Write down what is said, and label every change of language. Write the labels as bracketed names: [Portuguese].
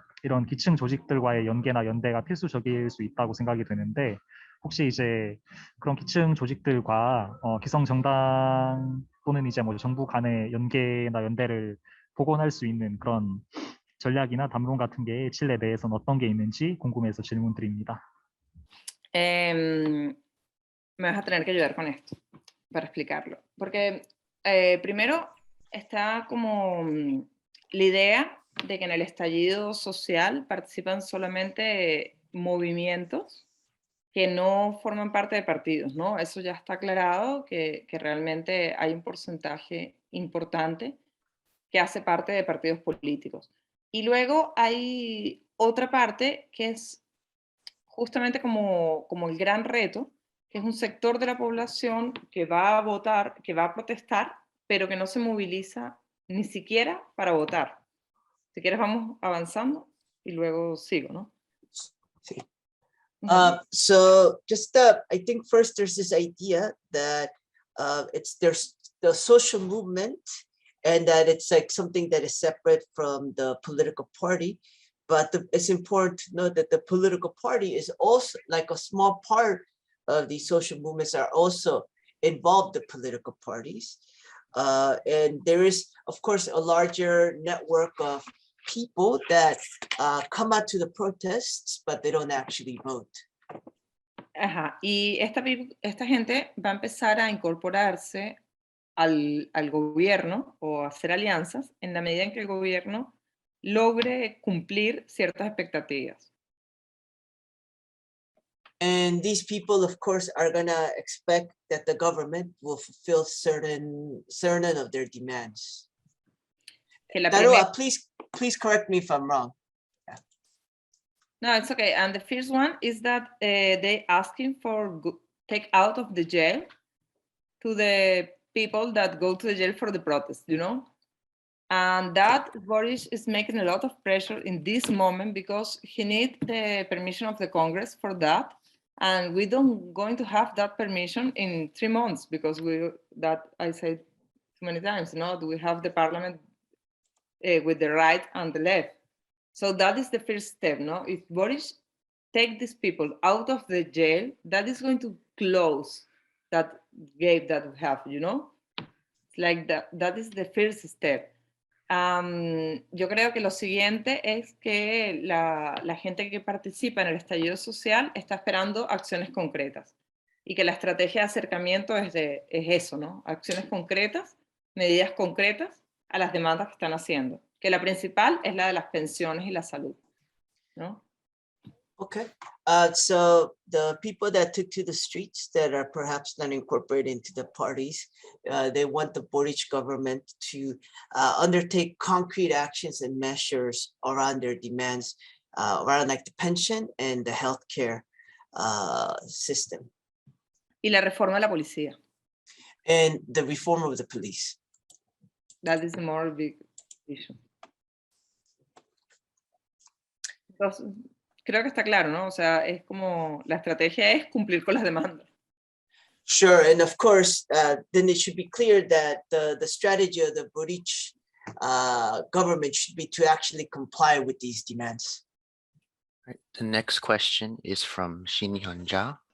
[Korean] 이런 기층 조직들과의 연계나 연대가 필수적일 수 있다고 생각이 되는데 혹시 이제 그런 기층 조직들과 기성 정당 또는 이제 뭐 정부 간의 연계나 연대를 복원할 수 있는 그런 전략이나 담론 같은 게 칠레 내에서는 어떤 게 있는지 궁금해서 질문드립니다. [Spanish] Me vas a tener que ayudar con esto para explicarlo. Porque primero está como la idea de que en el estallido social participan solamente movimientos que no forman parte de partidos, ¿no? Eso ya está aclarado, que realmente hay un porcentaje importante que hace parte de partidos políticos. Y luego hay otra parte que es justamente como el gran reto, que es un sector de la población que va a votar, que va a protestar, pero que no se moviliza ni siquiera para votar. Si quieres vamos avanzando y luego sigo, ¿no? Sí. [English] So just I think first there's this idea that there's the social movement and that it's like something that is separate from the political party. But it's important to know that the political party is also like a small part of these social movements are also involved in political parties. And there is, of course, a larger network of people that come out to the protests, but they don't actually vote. [Spanish] Ajá. Y esta gente va a empezar a incorporarse al gobierno o a hacer alianzas en la medida en que el gobierno logre cumplir ciertas expectativas. [English] And these people, of course, are gonna expect that the government will fulfill certain of their demands. [Spanish] Que la [English] Taroa, please correct me if I'm wrong. No, it's okay. And the first one is that they asking for take out of the jail to the people that go to the jail for the protest, you know? And that Boris is making a lot of pressure in this moment because he needs the permission of the Congress for that. And we don't going to have that permission in 3 months because that I said too many times, no, we have the parliament with the right and the left. So that is the first step, no? If Boris take these people out of the jail, that is going to close that gap that we have, you know? Like that is the first step. [Spanish] Yo creo que lo siguiente es que la gente que participa en el estallido social está esperando acciones concretas y que la estrategia de acercamiento es eso, ¿no? Acciones concretas, medidas concretas a las demandas que están haciendo. Que la principal es la de las pensiones y la salud, ¿no? [English] Okay, so the people that took to the streets that are perhaps not incorporated into the parties, they want the Boric government to undertake concrete actions and measures around their demands, around like the pension and the healthcare system. [Spanish] Y la reforma de la policía. [English] And the reform of the police. That is the more big issue. [Spanish] Entonces, creo que está claro, ¿no? O sea, es como la estrategia es cumplir con las demandas. [English] Sure, and of course, then it should be clear that the strategy of the Boric government should be to actually comply with these demands. Right. The next question is from Shin Hyun-ja.